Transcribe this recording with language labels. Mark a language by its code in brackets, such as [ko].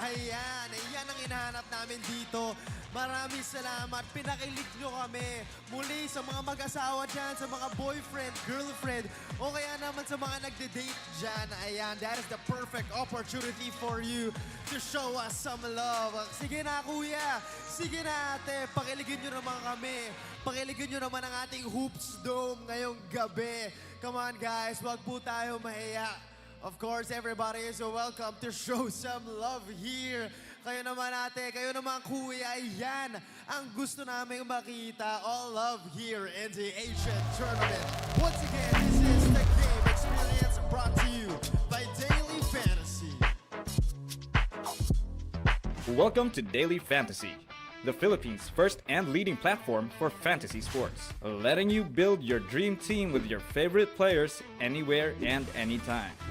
[tl] Ayan, yan ang hinahanap namin dito. Maraming salamat, pinakilig nyo kami. Muli sa mga mag-asawa dyan, sa mga boyfriend, girlfriend, o kaya naman sa mga nagde-date dyan. [en] Ayan, that is the perfect opportunity for you to show us some love. [tl] Sige na kuya, sige na ate, pakiligin nyo naman kami. Pakiligin nyo naman ang ating Hoops Dome ngayong gabi. [en] Come on guys, [tl] wag po tayo mahiya. [en] Of course, everybody is welcome to show some love here. [tl] Kayo naman ate, kayo naman kuya, yan ang gusto namin makita. [en] All love here in the Asian Tournament. Once again, this is the game experience brought to you by Daily Fantasy. Welcome to Daily Fantasy. the Philippines' first and leading platform for fantasy sports, letting you build your dream team with your favorite players anywhere and anytime.